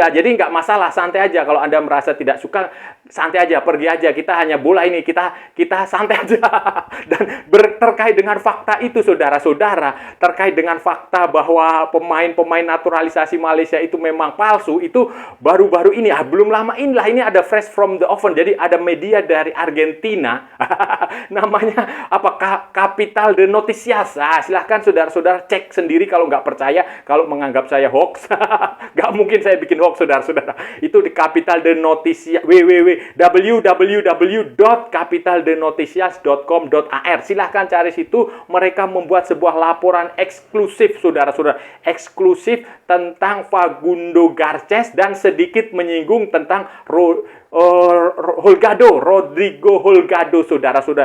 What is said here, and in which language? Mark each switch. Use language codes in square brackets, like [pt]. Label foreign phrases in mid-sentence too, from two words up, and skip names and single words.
[id] Jadi nggak masalah, santai aja. Kalau Anda merasa tidak suka, santai aja, pergi aja. Kita hanya bola ini, kita santai aja. Dan terkait dengan fakta itu, saudara-saudara, terkait dengan fakta bahwa pemain-pemain naturalisasi Malaysia itu memang palsu, itu baru-baru ini, belum lama inilah, ini ada [en] fresh from the oven. [id] Jadi ada media dari Argentina, namanya apa, Capital de Noticias. Silahkan saudara-saudara cek sendiri kalau nggak percaya, kalau menganggap saya hoax. Nggak mungkin saya bikin hoax, saudara-saudara. Itu di Capital de Noticias, www.capitaldenoticias.com.ar. Silahkan cari situ, mereka membuat sebuah laporan eksklusif, saudara-saudara, eksklusif tentang Facundo Garces dan sedikit menyinggung tentang Rodrigo Holgado, saudara-saudara.